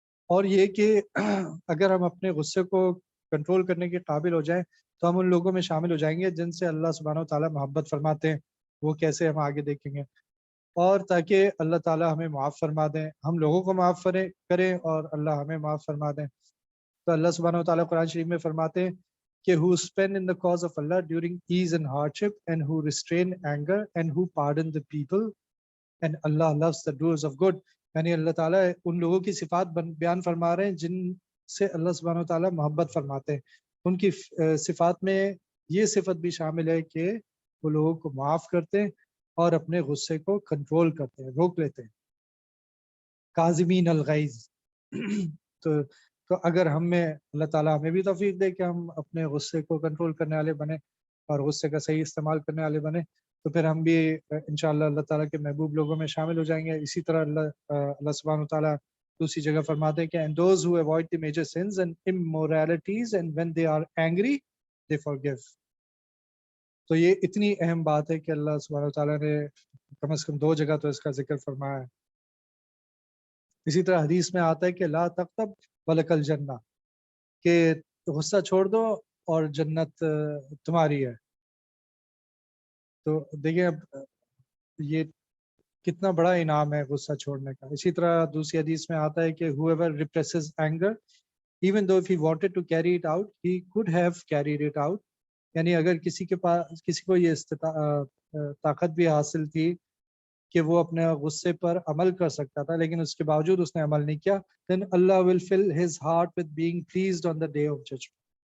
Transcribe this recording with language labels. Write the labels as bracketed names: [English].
[Urdu] اور یہ کہ اگر ہم اپنے غصے کو کنٹرول کرنے کے قابل ہو جائیں تو ہم ان لوگوں میں شامل ہو جائیں گے جن سے اللہ سبحانہ و تعالیٰ محبت فرماتے ہیں. وہ کیسے ہم آگے دیکھیں گے. اور تاکہ اللہ تعالیٰ ہمیں معاف فرما دیں، ہم لوگوں کو معاف کریں اور اللہ ہمیں معاف فرما دیں. تو اللہ سبحانہ و تعالیٰ قرآن شریف میں فرماتے ہیں کہ [English] who spend in the cause of Allah during ease and hardship and who restrain anger and who pardon the people and Allah loves the doers of good. [Urdu] یعنی اللہ تعالیٰ ان لوگوں کی صفات بیان فرما رہے ہیں جن سے اللہ سبحانہ و تعالیٰ محبت فرماتے ہیں. ان کی صفات میں یہ صفت بھی شامل ہے کہ وہ لوگوں کو معاف کرتے ہیں اور اپنے غصے کو کنٹرول کرتے ہیں، روک لیتے ہیں. [Arabic] کاظمین الغیظ. [Urdu] تو اگر ہم میں اللہ تعالیٰ ہمیں بھی توفیق دے کہ ہم اپنے غصے کو کنٹرول کرنے والے بنیں اور غصے کا صحیح استعمال کرنے والے بنیں، تو پھر ہم بھی انشاءاللہ اللہ تعالیٰ کے محبوب لوگوں میں شامل ہو جائیں گے. اسی طرح اللہ سبحانہ وتعالیٰ دوسری جگہ فرماتے ہیں کہ [English] and those who avoid the major sins and immoralities and when they are angry they forgive. [Urdu] تو یہ اتنی اہم بات ہے کہ اللہ سبحانہ وتعالیٰ نے کم از کم 2 جگہ تو اس کا ذکر فرمایا ہے. اسی طرح حدیث میں آتا ہے کہ [Arabic] لا تغضب ولک الجنہ، [Urdu] کہ غصہ چھوڑ دو اور جنت تمہاری ہے. تو دیکھیں اب یہ کتنا بڑا انعام ہے غصہ چھوڑنے کا. اسی طرح دوسری حدیث میں آتا ہے کہ [English] whoever represses anger even though if he wanted to carry it out he could have carried it out. [Urdu] یعنی اگر کسی کے پاس، کسی کو یہ طاقت بھی حاصل تھی کہ وہ اپنے غصے پر عمل کر سکتا تھا لیکن اس کے باوجود اس نے عمل نہیں کیا، [English] then Allah will fill his heart with being pleased on the day of judgment.